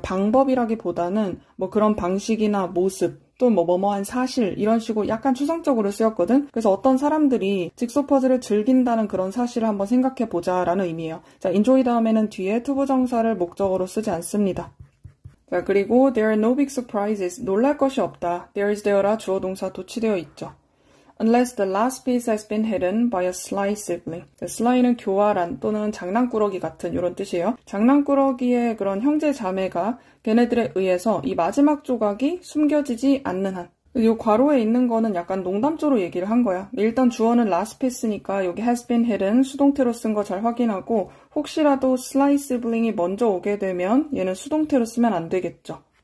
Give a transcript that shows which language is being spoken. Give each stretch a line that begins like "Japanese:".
Korean: 방법이라기보다는 뭐 그런 방식이나 모습, 또 뭐뭐한 사실 이런 식으로 약간 추상적으로 쓰였거든. 그래서 어떤 사람들이 직소 퍼즐을 즐긴다는 그런 사실을 한번 생각해보자 라는 의미예요. 자, enjoy 다음에는 뒤에 투부정사를 목적어로 쓰지 않습니다.
English: 자,
Korean: 그리고
English: there are no big surprises.
Korean: 놀랄 것이 없다.
English: there is
Korean: there라 주어 동사 도치되어 있죠.
English: Unless the last piece has been hidden by a sly sibling.
Korean: sly는 교활한 또는 장난꾸러기 같은 이런 뜻이에요. 장난꾸러기의 그런 형제 자매가 걔네들에 의해서 이 마지막 조각이 숨겨지지 않는 한. 이 괄호에 있는 거는 약간 농담조로 얘기를 한 거야. 일단 주어는
English: last piece
Korean: 니까 여기
English: has been hidden
Korean: 수동태로 쓴 거 잘 확인하고 혹시라도
English: sly sibling
Korean: 이 먼저 오게 되면 얘는 수동태로 쓰면 안 되겠죠.